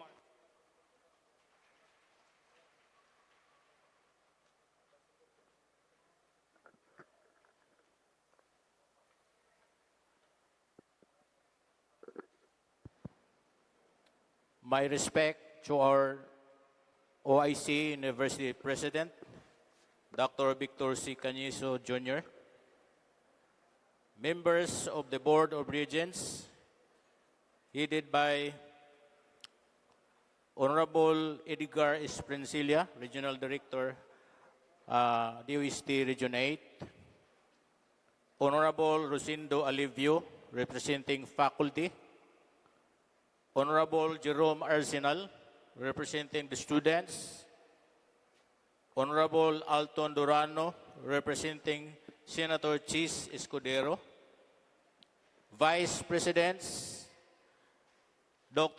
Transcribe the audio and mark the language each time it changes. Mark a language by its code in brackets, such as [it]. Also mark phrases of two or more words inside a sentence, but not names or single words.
[en] My respect to our OIC University President, Dr. Victor C. Canizo Jr., members of the Board of Regents, headed by Honorable Edgar Esprincilia, Regional Director, DOST Region 8, Honorable Rosindo Alivio, representing faculty, Honorable Jerome Arsenal, representing the students, Honorable Alton Durano, representing Senator Chis Escudero, Vice Presidents, Dr.